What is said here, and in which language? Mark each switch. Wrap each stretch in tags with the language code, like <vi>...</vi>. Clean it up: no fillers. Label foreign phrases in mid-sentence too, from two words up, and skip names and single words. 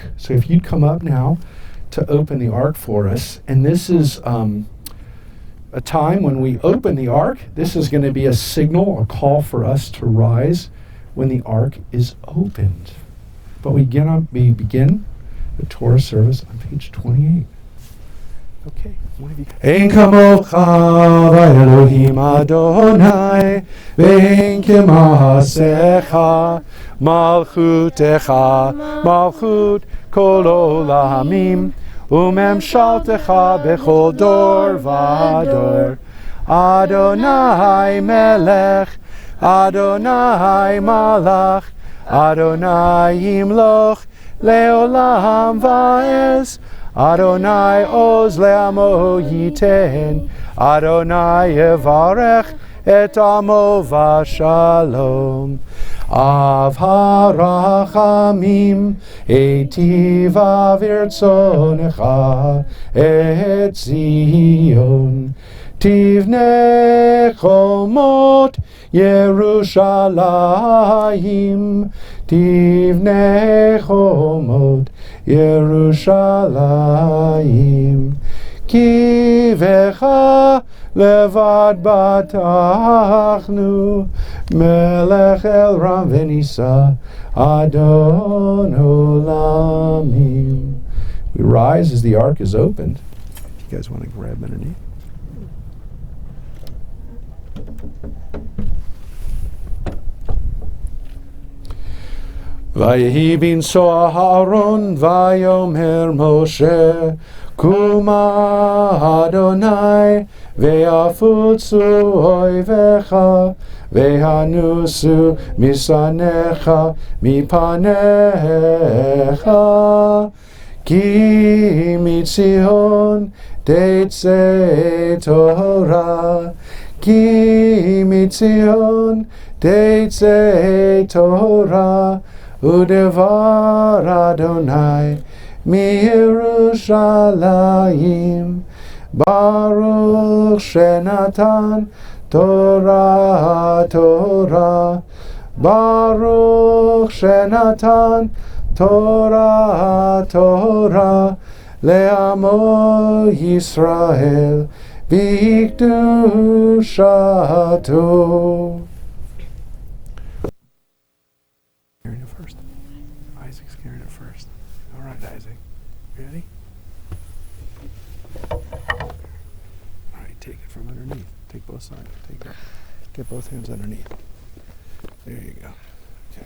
<en>So if you'd come up now to open the ark for us, and this is a time when we open the ark. This is going to be a signal, a call for us to rise when the ark is opened. But we begin the Torah service on page 28. Okay, one of you.</en> <he>אין כמוך באלהים אדני ואין כמעשיך מלכותך מלכות כל עולמים וממשלתך בכל דור ודור. אדני מלך אדני מלך אדני ימלך לעולם ועד אדני עז לעמו יתן אדני יברך את עמו בשלום. אב הרחמים היטיבה ברצונך את ציון. תבנה חומות ירושלים תבנה חומות ירושלים. כי בך לבד בטחנו מלך אל רם ונשא אדון עולמים.</he> <en>We rise as the ark is opened. If you guys want to grab underneath.</en> <he>ויהי בין סו אהרן ויאמר משה, קומה אדני, ויפצו איביך וינסו משנאיך מפניך כי מציון תצא תורה כי מציון תצא תורה ודבר אדני מירושלים. ברוך שנתן תורה תורה ברוך שנתן תורה תורה לעמו ישראל בקדשתו.</he> <en>Carrying it first. Isaac's carrying it first. All right, Isaac. Ready? All right, take it from underneath. Take both sides. Take it. Get both hands underneath. There you go. Okay.</en>